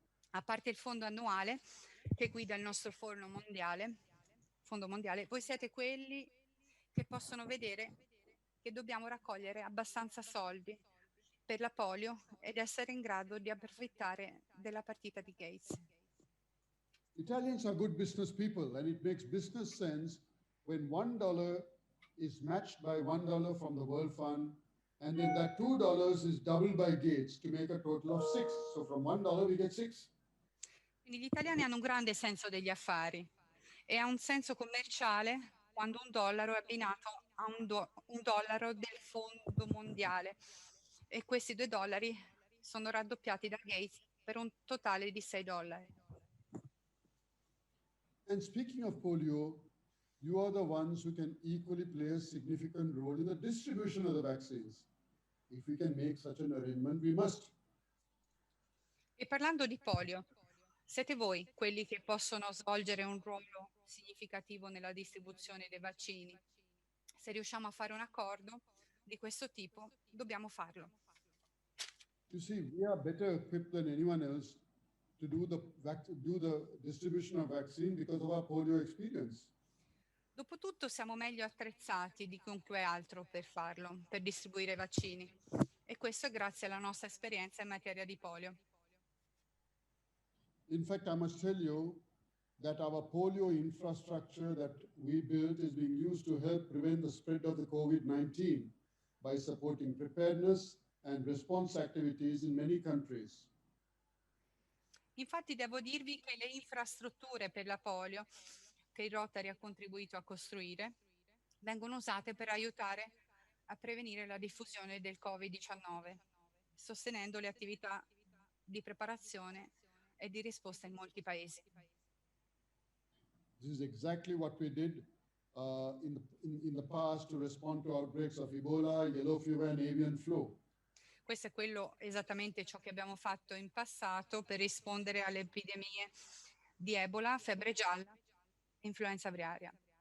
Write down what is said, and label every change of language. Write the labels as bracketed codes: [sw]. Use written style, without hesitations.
[it] A parte il fondo annuale che guida il nostro fondo mondiale, voi siete quelli che possono vedere che dobbiamo raccogliere abbastanza soldi per la polio ed essere in grado di approfittare della partita di Gates. [en] Italians are good business people, and it makes business sense when $1 is matched by $1 from the World Fund, and then that $2 is doubled by Gates to make a total of 6. So from $1 we get 6. [it] Quindi gli italiani hanno un grande senso degli affari e ha un senso commerciale quando $1 è abbinato a un dollaro del fondo mondiale e questi $2 sono raddoppiati da Gates per un totale di $6. [en] And speaking of polio, you are the ones who can equally play a significant role in the distribution of the vaccines. If we can make such an arrangement, we must. [it] E parlando di polio, siete voi quelli che possono svolgere un ruolo significativo nella distribuzione dei vaccini. Se riusciamo a fare un accordo, di questo tipo, dobbiamo farlo. [en] You see, we are better equipped than anyone else to do the distribution of vaccine because of our polio experience. [it] Dopotutto siamo meglio attrezzati di chiunque altro per farlo, per distribuire vaccini. E questo è grazie alla nostra esperienza in materia di polio. [en] In fact, I must tell you that our polio infrastructure that we built is being used to help prevent the spread of the COVID-19 by supporting preparedness and response activities in many countries. [it] Infatti devo dirvi che le infrastrutture per la polio che il Rotary ha contribuito a costruire vengono usate per aiutare a prevenire la diffusione del Covid-19, sostenendo le attività di preparazione e di risposta in molti paesi. [en] This is exactly what we did in the past to respond to outbreaks of Ebola, yellow fever, and avian flu. [it] Questo è esattamente ciò che abbiamo fatto in passato per rispondere alle epidemie di Ebola, febbre gialla e influenza aviaria.